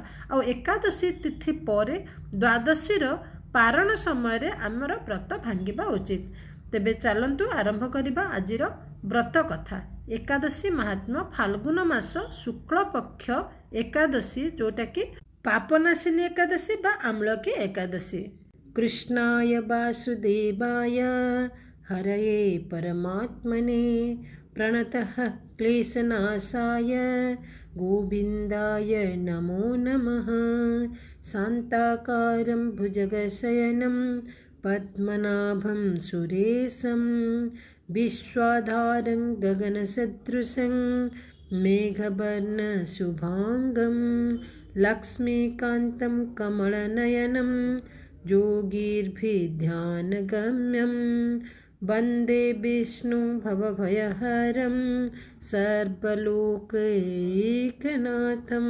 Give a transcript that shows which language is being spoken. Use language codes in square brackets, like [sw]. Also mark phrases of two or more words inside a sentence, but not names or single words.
[or] ଆ ଏକାଦଶୀ ତିଥି ପରେ ଦ୍ୱାଦଶୀ ପାରଣ ସମୟ ରେ ଆମର ବ୍ରତ ଭାଙ୍ଗିବା ଉଚିତ। ତେବେ ଚାଲନ୍ତୁ ଆରମ୍ଭ କରିବା ଆଜିର ବ୍ରତ କଥା। ଏକାଦଶୀ ମାହାତ୍ମ୍ୟ ଫାଲ୍ଗୁନ ମାସ ଶୁକ୍ଳ ପକ୍ଷ ଏକାଦଶୀ ଯୋଉଟା କି ପାପନାଶିନୀ ଏକାଦଶୀ ବା ଆମ୍ଳକୀ ଏକାଦଶୀ। [sa] कृष्णाय वासुदेवाय हरये परमात्मने प्रणतः क्लेशनाशाय गोविंदाय नमो नमः। शान्ताकारं भुजगशयनं पद्मनाभं सुरेशं विश्वाधारं गगनसदृशं मेघवर्णशुभांगं लक्ष्मीकान्तं कमलनयनं योगीर्भिध्यानगम्यं वन्दे विष्णु भवभयहरं सर्वलोकैकनाथम्।